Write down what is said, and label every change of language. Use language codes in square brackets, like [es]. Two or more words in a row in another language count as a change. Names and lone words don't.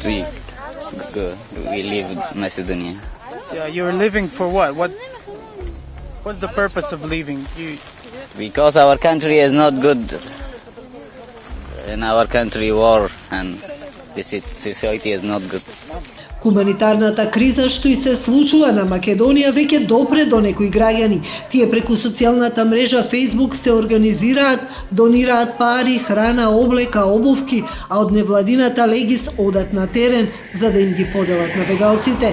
[en] We leave Macedonia. Yeah, you're leaving for what? What's the purpose of leaving? Because our country is not good. In our country, war and the society is not good. [mk] Хуманитарната криза што и се случува на Македонија веќе допре до некои граѓани. Тие преку социјалната мрежа Facebook се организираат, донираат пари, храна, облека, обувки, а од невладината Легис одат на терен за да им ги поделат на бегалците.